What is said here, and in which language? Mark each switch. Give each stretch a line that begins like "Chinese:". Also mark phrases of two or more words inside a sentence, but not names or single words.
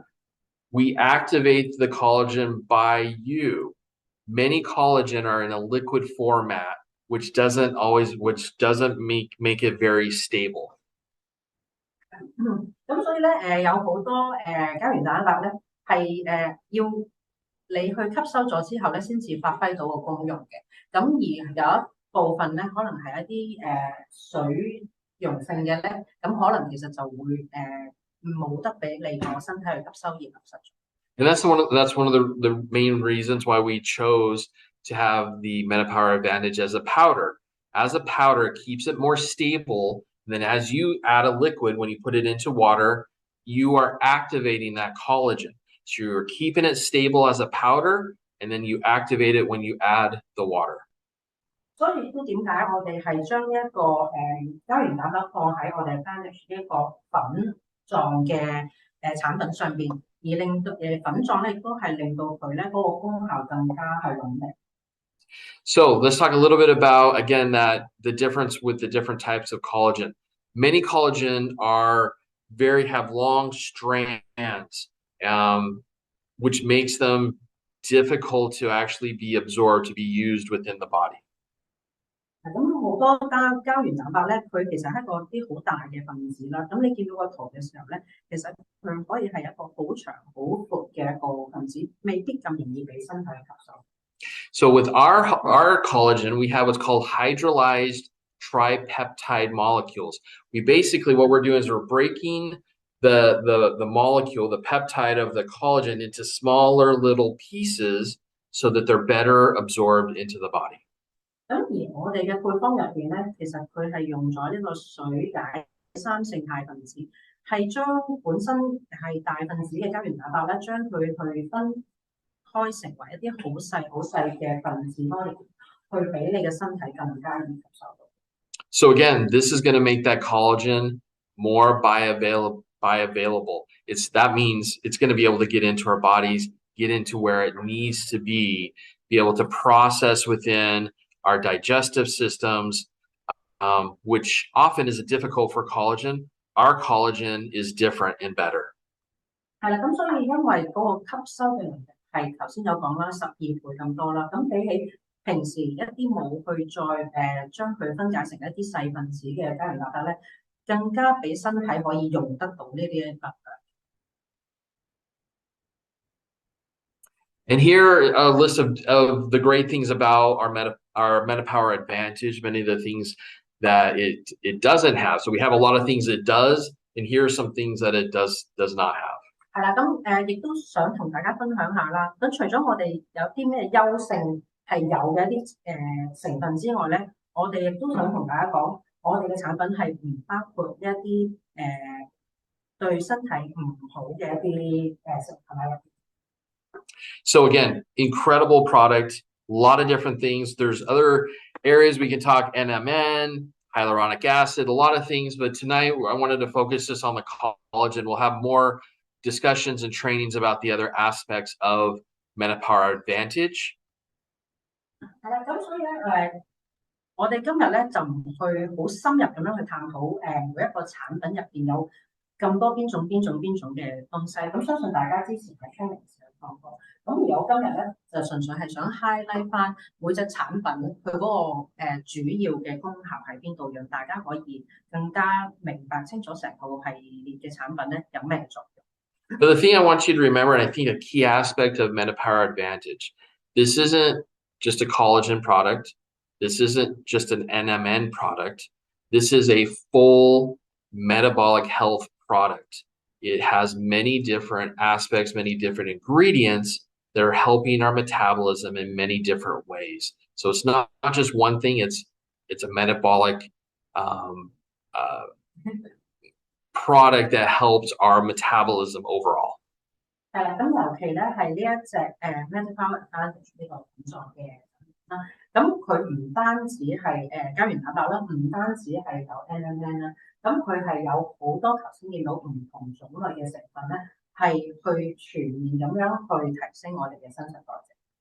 English: We activate the collagen by you. Many collagen are in a liquid format, which doesn't make it very stable.
Cantonese: 咁所以咧有好多膠原蛋白咧係要你去吸收咗之後咧，先至發揮到個功用嘅。咁而有一部分咧，可能係一啲水溶性嘅咧，咁可能其實就會冇得俾你個身體去吸收而流失咗。
English: And that's one of the main reasons why we chose to have the MetaPWR Advantage as a powder. As a powder, it keeps it more stable. And then as you add a liquid, when you put it into water, you are activating that collagen. So you're keeping it stable as a powder, and then you activate it when you add the water.
Cantonese: 所以都點解我哋係將一個膠原蛋白放喺我哋 Advantage 呢一個粉狀嘅產品上邊，而令到粉狀咧亦都係令到佢咧嗰個功效更加係穩定。
English: So let's talk a little bit about, again, that the difference with the different types of collagen. Many collagen have long strands, which makes them difficult to actually be absorbed, to be used within the body.
Cantonese: 咁好多膠原蛋白咧，佢其實係一個啲好大嘅分子啦。咁你見到個圖嘅時候咧，其實佢可以係一個好長好闊嘅一個分子，未必咁容易俾身體吸收。
English: So with our collagen, we have what's called hydrolyzed tripeptide molecules. What we're doing is we're breaking the molecule, the peptide of the collagen, into smaller little pieces so that they're better absorbed into the body.
Cantonese: 咁而我哋嘅配方入邊咧，其實佢係用咗呢個水解3性肽分子，係將本身係大分子嘅膠原蛋白咧，將佢去分開成為一啲好細嘅分子 molecule， 去俾你嘅身體更加易吸收到。
English: So again, this is going to make that collagen more bioavailable. That means it's going to be able to get into our bodies, get into where it needs to be able to process within our digestive systems, which often is difficult for collagen. Our collagen is different and better.
Cantonese: 係啦，咁所以因為嗰個吸收嘅能力係頭先有講啦，12倍咁多啦。咁比起平時一啲冇去再將佢分解成一啲細分子嘅膠原蛋白咧，更加俾身體可以用得到呢啲能量。
English: And here a list of the great things about our MetaPWR Advantage, many of the things that it doesn't have. So we have a lot of things it does, and here are some things that it does not have.
Cantonese: 係啦，咁亦都想同大家分享下啦。咁除咗我哋有啲咩優勝係有嘅一啲成分之外咧，我哋亦都想同大家講，我哋嘅產品係唔包括一啲對身體唔好嘅一啲成分喺入邊。
English: So again, incredible product, a lot of different things. There's other areas we can talk NMN, hyaluronic acid, a lot of things. But tonight I wanted to focus just on the collagen. We'll have more discussions and trainings about the other aspects of MetaPWR Advantage.
Cantonese: 係啦，咁所以咧我哋今日咧就唔去好深入咁樣去探討每一個產品入邊有咁多邊種嘅東西。咁相信大家之前喺 training 時有講過。咁而我今日咧就純粹係想 highlight 翻每隻產品佢嗰個主要嘅功效喺邊度，讓大家可以更加明白清楚成個系列嘅產品咧有咩作用。
English: But the thing I want you to remember, and I think a key aspect of MetaPWR Advantage, this isn't just a collagen product. This isn't just an NMN product. This is a full metabolic health product. It has many different aspects, many different ingredients that are helping our metabolism in many different ways. So it's not just one thing. It's a metabolic product that helps our metabolism overall.
Cantonese: 係啦，咁尤其咧係呢一隻MetaPWR Advantage 呢個品狀嘅啦，咁佢唔單止係膠原蛋白啦，唔單止係有 NMN 啦，咁佢係有好多頭先見到唔同種類嘅成分咧，係去全面咁樣去提升我哋嘅新陳代謝。